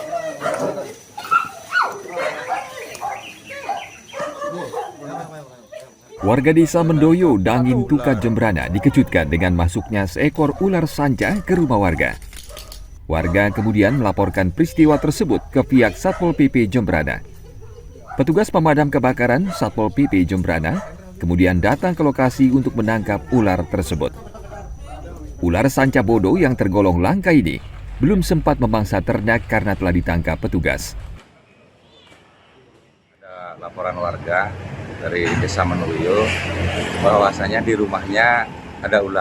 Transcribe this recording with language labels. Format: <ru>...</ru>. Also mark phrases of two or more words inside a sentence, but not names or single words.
<id>Warga desa Mendoyo, Dangin Tuka, Jembrana dikejutkan dengan masuknya seekor ular sanca ke rumah warga. Warga kemudian melaporkan peristiwa tersebut ke pihak Satpol PP Jembrana. Petugas pemadam kebakaran Satpol PP Jembrana kemudian datang ke lokasi untuk menangkap ular tersebut. Ular sanca bodo yang tergolong langka ini belum sempat memangsa ternak karena telah ditangkap petugas. Ada laporan warga dari Desa Mendoyo bahwasanya di rumahnya ada ular.</id>